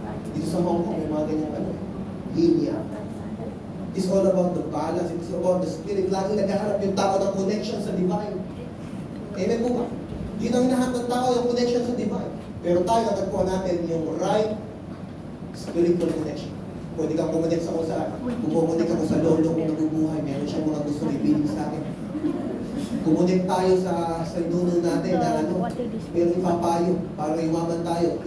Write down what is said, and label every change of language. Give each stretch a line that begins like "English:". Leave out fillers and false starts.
Filipino: Dito sa Hong Kong, may mga ganyang linya.
English: It's all about the balance, it's about the spirit.
Filipino: Laging naghahanap yung tao ng connection sa divine. Amen po ba? Yun ang hinahanap ng tao, yung connection sa divine. Pero tayo, natagpuan natin yung right Spiritual connection. Pwede kang kumonect sa kung saan. Kumonect ako sa lolo kong nabubuhay. Meron siyang mga gusto ibigin sa akin. Kumonect tayo sa inuno natin na meron ipapayo para iwaman tayo.